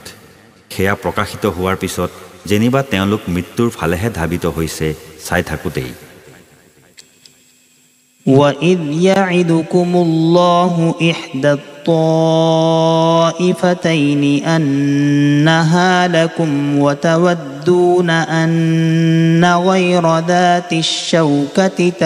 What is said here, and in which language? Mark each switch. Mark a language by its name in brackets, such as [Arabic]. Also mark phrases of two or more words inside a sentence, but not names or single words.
[Assamese] সেয়া প্ৰকাশিত হোৱাৰ পিছত যেনিবা তেওঁলোক মৃত্যুৰ ফালেহে ধাবিত হৈছে চাই থাকোঁতেই। [Arabic] وَإِذْ يَعِدُكُمُ اللَّهُ إِحْدَى الطَّائِفَتَيْنِ أَنَّهَا لَكُمْ وَتَوَدُّونَ أَنَّ غَيْرَ ذَاتِ الشَّوْكَةِ